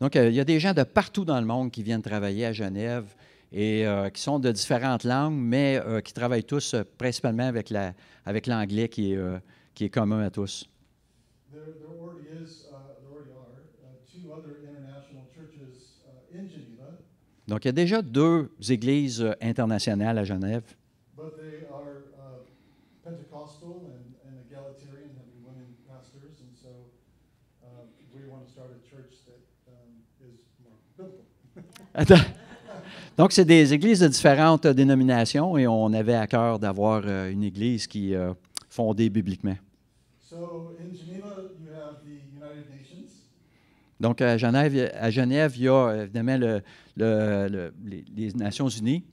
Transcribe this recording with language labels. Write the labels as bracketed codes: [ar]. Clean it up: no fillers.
[fr] Donc, il y a des gens de partout dans le monde qui viennent travailler à Genève et qui sont de différentes langues, mais qui travaillent tous principalement avec l'anglais qui est commun à tous. [en] There already are two other international churches in Geneva, [fr] Donc, il y a déjà 2 églises internationales à Genève, [en] but they are Pentecostal and egalitarian, having women pastors, and so we want to start a church that is more biblical. [fr] Donc, c'est des églises de différentes dénominations et on avait à cœur d'avoir une église qui est fondée bibliquement. [en] So in Geneva, you have the United Nations. [fr] Donc, à Genève, il y a évidemment les Nations Unies.